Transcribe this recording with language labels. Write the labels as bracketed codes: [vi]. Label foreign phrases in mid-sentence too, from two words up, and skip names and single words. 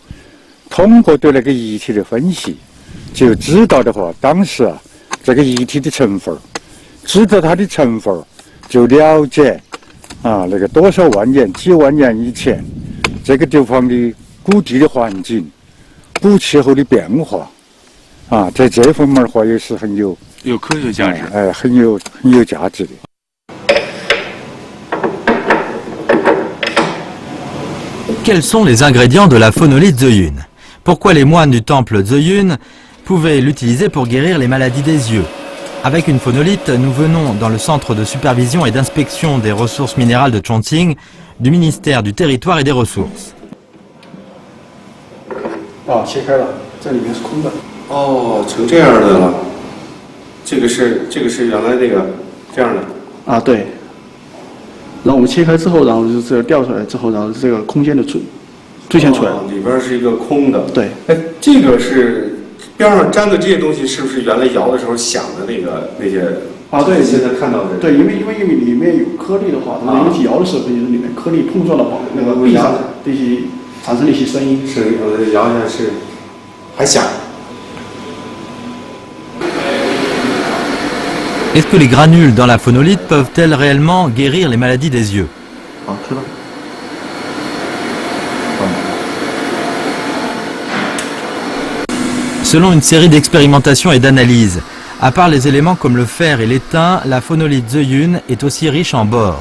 [zh] 通过对那个液体的分析，就知道的话，当时啊，这个液体的成分，知道它的成分。就了解啊，那个多少万年、几万年以前，这个地方的谷地的环境、古气候的变化，啊，在这方面的话也是很有科学价值，很有价值的。 [fr] Quels sont les ingrédients de la phonolite Zheyun? Pourquoi les moines du temple Zheyun pouvaient l'utiliser pour guérir les maladies des yeux? Avec une phonolite, nous venons dans le centre de supervision et d'inspection des ressources minérales de Chongqing, du ministère du Territoire et des Ressources. [zh] 啊，切开了，这里面是空的。哦，成这样的了。这个是原来那个这样的。啊，对。然后我们切开之后，然后就是这个掉出来之后，然后这个空间的最先出来了。里边是一个空的。对。哎，这个是。边上粘的这些东西是不是原来摇的时候响的那些？啊，对，现在看到的。对，因为里面有颗粒的话，它们一起摇的时候，就是里面颗粒碰撞的话，那个壁上这些产生的一些声音。是，摇一下是，还响。 [fr] Est-ce que les granules dans la phonolite peuvent-elles réellement guérir les maladies des yeux? [zh] 好，吃了。 [fr] Selon une série d'expérimentations et d'analyses, à part les éléments comme le fer et l'étain, la phonolite Zheyun est aussi riche en bore.